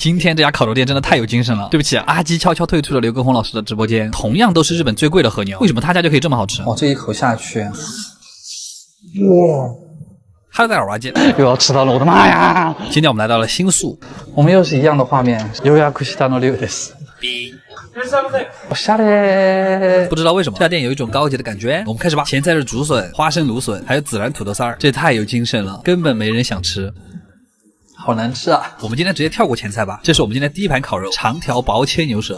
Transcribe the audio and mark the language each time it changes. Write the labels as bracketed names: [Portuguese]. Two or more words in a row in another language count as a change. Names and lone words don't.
[Chinese] 今天这家烤肉店真的太有精神了。对不起，阿基悄悄退出了刘畊宏老师的直播间。同样都是日本最贵的和牛，为什么他家就可以这么好吃？哦，这一口下去，哇！哈喽，大家好，我是阿基，又要吃到了，我的妈呀！今天我们来到了新宿，我们又是一样的画面。 [Japanese] 予約したのです。 [Chinese] 我下来，不知道为什么这家店有一种高级的感觉。我们开始吧。前菜是竹笋、花生芦笋，还有孜然土豆丝儿，这太有精神了，根本没人想吃。好难吃啊！我们今天直接跳过前菜吧。这是我们今天第一盘烤肉，长条薄切牛舌。